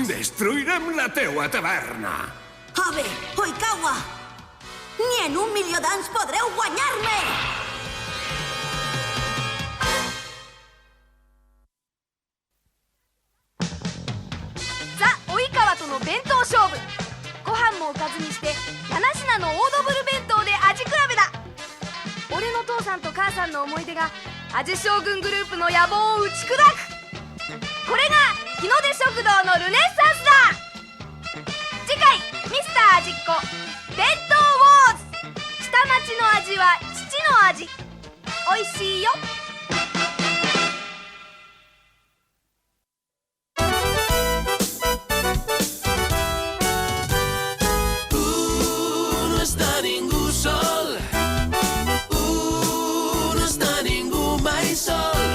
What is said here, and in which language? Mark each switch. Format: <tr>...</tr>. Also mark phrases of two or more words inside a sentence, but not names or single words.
<ca>Destruirem la teua taverna. Abe, Oikawa! Ni en 1.000.000 d'anys podreu guanyar-me!</ca> <ja>Za Oikawa との弁当勝負。ご飯もおかずにして7品のオードブル弁当で味比べだ。俺の父さんと母さんの思い出が味将軍グループの野望を打ち砕く。これが日の出食堂のルネッサンスだ。次回ミスター味っ子弁当ウォーズ。下町の味は父の味。おいしいよ。</ja> <ca>No està ningú sol. No està ningú mai sol.</ca>